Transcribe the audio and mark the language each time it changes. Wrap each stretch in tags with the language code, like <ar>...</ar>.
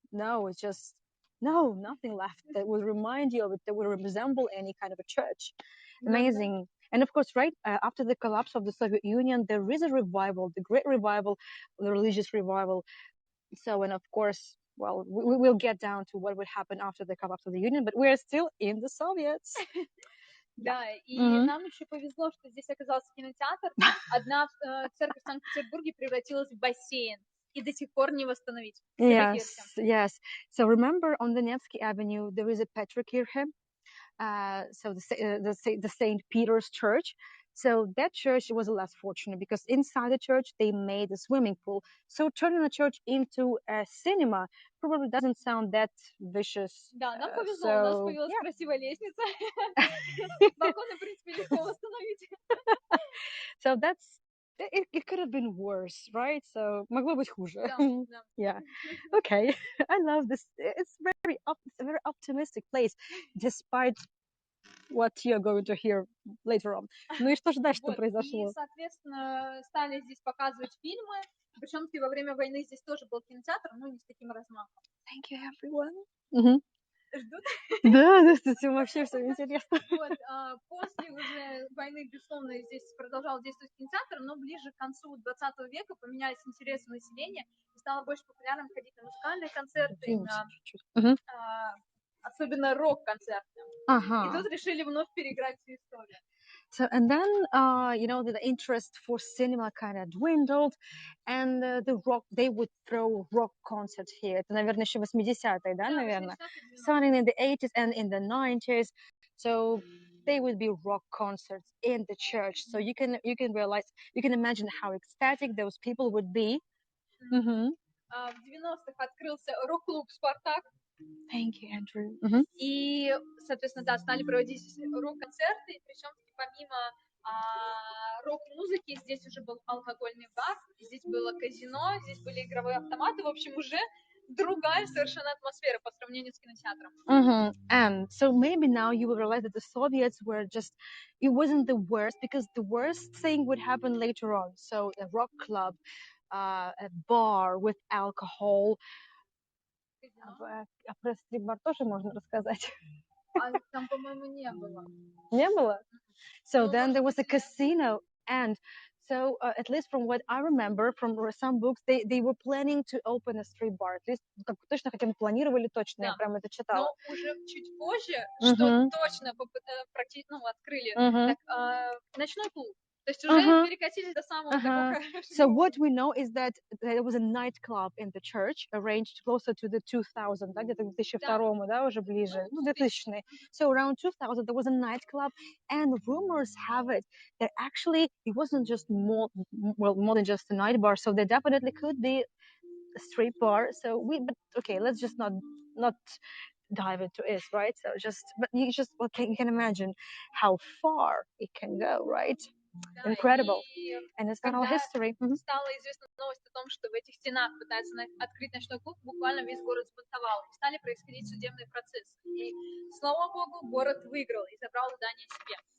<en>No, it's just nothing left that would remind you of it, that would resemble any kind of a church. Amazing. And of course, right after the collapse of the Soviet Union, there is a revival, the Great Revival, the religious revival. So, and of course, well, we will get down to what would happen after the collapse of the Union, but we're still in the Soviets.</en> <ru>Да, и нам еще повезло, что здесь оказался кинотеатр. Одна церковь в Санкт-Петербурге превратилась в бассейн, и до сих пор не восстановить.</ru> <en>Yes. So remember, on the Nevsky Avenue, there is a Petrokirche, so the Saint Peter's Church. So that church was less fortunate because inside the church they made a swimming pool. So turning the church into a cinema probably doesn't sound that vicious.</en> <ru>Да, нам повезло, у нас появилась красивая лестница. Балконы, в принципе, легко восстановить.</ru> <en>So it could have been worse, right?</en> <ru>So могло быть хуже.</ru> <en>Yeah. Okay. I love this. It's a very optimistic place, despite what you're going to hear later on.</en> <ru>Ну и что же дальше произошло? И, соответственно, стали здесь показывать фильмы. Причем во время войны здесь тоже был кинотеатр, но не с таким размахом.</ru> <en>Thank you, everyone.</en> <ru>Ждут? Да, это вообще все интересно. Вот, после уже войны, безусловно, здесь продолжал действовать кинотеатр, но ближе к концу 20 века поменялись интересы населения, и стало больше популярным ходить на музыкальные концерты, на особенно рок-концерты. И тут решили вновь переиграть всю историю.</ru> <en>So, and then, the interest for cinema kind of dwindled, and they would throw rock concerts here.</en> <ru>Это, наверное, еще 80-е, да, наверное?</ru> <en>Starting in the 80s and in the 90s. So they would be rock concerts in the church. So you can realize, you can imagine how ecstatic those people would be.</en> <ru>В 90-х открылся рок-клуб «Спартак».</ru> <en>Thank you, Andrew.</en> <ru>И, соответственно, да, стали проводить рок-концерты, причем помимо рок-музыки здесь уже был алкогольный бар, здесь было казино, здесь были игровые автоматы, в общем, уже другая совершенно атмосфера по сравнению с кинотеатром.</ru> <en>And so maybe now you will realize that the Soviets were just, it wasn't the worst, because the worst thing would happen later on. So a rock club, a bar with alcohol.</en> <ru>А про стрип-бар тоже можно рассказать? Там, по-моему, не было. Не было?</ru> <en>So then there was a casino, and so at least from what I remember from some books, they were planning to open a street bar. At least</en> <ru>точно как они планировали, точно, я прям это читала. Но уже чуть позже, что точно открыли, ночной клуб. То есть уже перекатились до самого такого.</ru> <en>So what we know is that there was a nightclub in the church, arranged closer to the 2000,</en> <ru>да, где-то к 2002, да, уже ближе, 2000.</ru> <en>So around 2000 there was a nightclub, and rumors have it that actually it wasn't just more than just a night bar. So there definitely could be a street bar. So but okay, let's just not dive into it, right? So but you can imagine how far it can go, right? Incredible. And it's not all history.</en> <ru>Стала известна новость о том, что в этих стенах пытаются открыть ночной клуб, буквально весь город сбунтовал. И стали происходить судебные процессы. И, слава богу, город выиграл и забрал здание себе.</ru>